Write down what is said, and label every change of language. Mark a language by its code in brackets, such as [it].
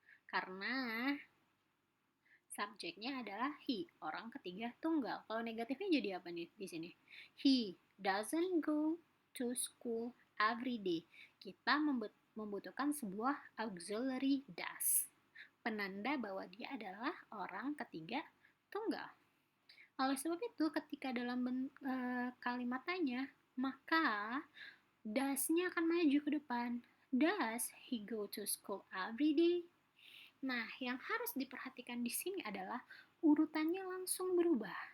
[id] Karena subjeknya adalah he, orang ketiga tunggal. Kalau negatifnya jadi apa nih di sini? [en] He doesn't go to school every day. [id] Kita membutuhkan sebuah auxiliary does, penanda bahwa dia adalah orang ketiga tunggal. Oleh sebab itu, ketika dalam kalimat tanya, maka does-nya akan maju ke depan. [en] Does he go to school every day? [id] Nah, yang harus diperhatikan di sini adalah urutannya langsung berubah.